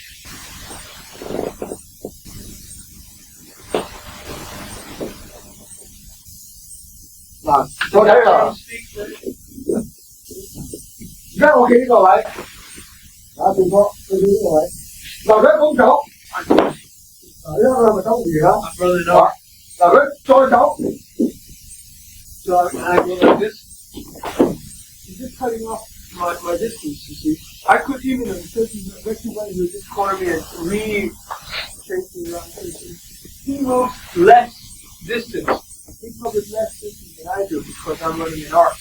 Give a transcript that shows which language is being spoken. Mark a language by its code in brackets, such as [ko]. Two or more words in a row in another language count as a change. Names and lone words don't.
[vi] Nào, tôi thấy rồi. [yue] 而家我企呢個位，打正確，佢企呢個位，嗱佢咁走，嗱因為佢係咪走魚啊？嗱佢再走， [en] So I go like this. He's just cutting off my distance, you see. I could even, because he's actually running, he would just corner me and chase me around. He moves less distance. He covers less distance than I do because I'm running an arc.